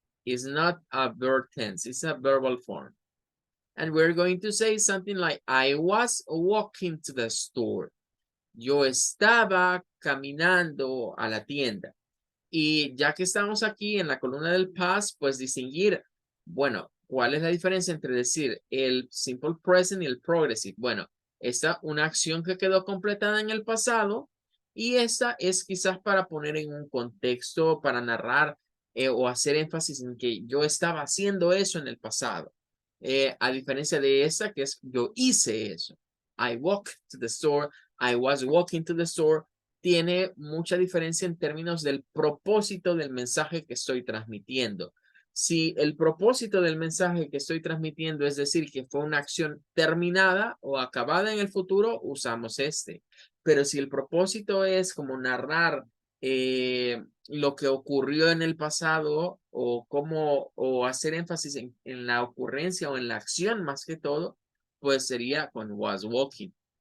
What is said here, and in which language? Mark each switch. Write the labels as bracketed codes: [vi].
[en] It's not a verb tense, it's a verbal form. And we're going to say something like, I was walking to the store. [es] Yo estaba caminando a la tienda. Y ya que estamos aquí en la columna del past, pues distinguir, bueno, ¿cuál es la diferencia entre decir el simple present y el progressive? Bueno, esta una acción que quedó completada en el pasado y esta es quizás para poner en un contexto, para narrar o hacer énfasis en que yo estaba haciendo eso en el pasado. A diferencia de esta que es yo hice eso. [en] I walked to the store, I was walking to the store. [es] Tiene mucha diferencia en términos del propósito del mensaje que estoy transmitiendo. Si el propósito del mensaje que estoy transmitiendo es decir que fue una acción terminada o acabada en el futuro, usamos este. Pero si el propósito es como narrar lo que ocurrió en el pasado o hacer énfasis en la ocurrencia o en la acción más que todo, pues sería con was walking.